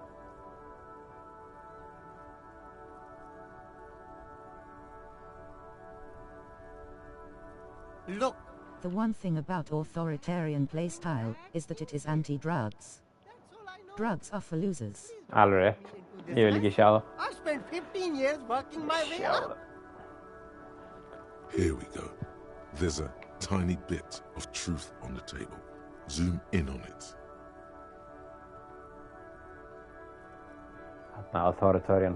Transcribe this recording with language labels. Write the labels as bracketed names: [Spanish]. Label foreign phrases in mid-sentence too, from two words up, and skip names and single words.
[English] Look. The one thing about authoritarian playstyle is that it is anti-drugs. Drugs are for losers. [Icelandic] Alveg rétt. Ég vil ekki sjá það. [English] I've spent 15 years working my way up. Here we go. There's a tiny bit of truth on the table. Zoom in on it. Authoritarian.